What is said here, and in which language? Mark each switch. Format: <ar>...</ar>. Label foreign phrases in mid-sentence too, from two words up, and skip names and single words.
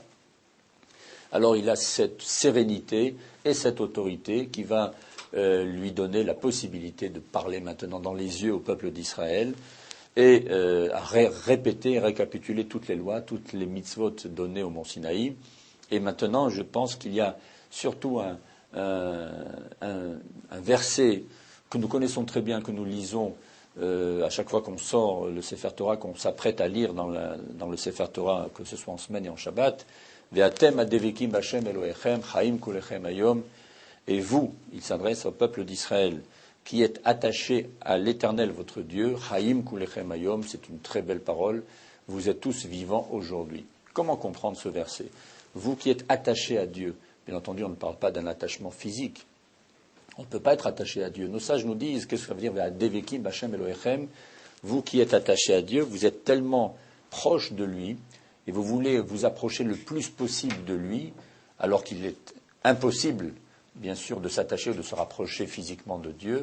<fr>Alors il a cette sérénité et cette autorité qui va lui donner la possibilité de parler maintenant dans les yeux au peuple d'Israël et à répéter, récapituler toutes les lois, toutes les mitzvot données au Mont Sinaï. Et maintenant, je pense qu'il y a surtout un verset que nous connaissons très bien, que nous lisons à chaque fois qu'on sort le</fr> <he>ספר תורה,</he> <fr>qu'on s'apprête à lire dans le</fr> <he>ספר תורה,</he> <fr>que ce soit en semaine et en Shabbat.</fr> <he>ואתם הדבקים בה' אלהיכם חיים כלכם היום.</he> <fr>Et vous, il s'adresse au peuple d'Israël, qui êtes attaché à l'Éternel votre Dieu,</fr> <he>חיים כלכם היום,</he> <fr>c'est une très belle parole, vous êtes tous vivants aujourd'hui. Comment comprendre ce verset ? Vous qui êtes attachés à Dieu, bien entendu, on ne parle pas d'un attachement physique, On ne peut pas être attaché à Dieu. Nos sages nous disent, qu'est-ce que ça veut dire,</fr> <he>דבקים, בה', אלהיכם,</he> <fr>vous qui êtes attachés à Dieu, vous êtes tellement proche de lui, et vous voulez vous approcher le plus possible de lui, alors qu'il est impossible, bien sûr, de s'attacher ou de se rapprocher physiquement de Dieu.</fr>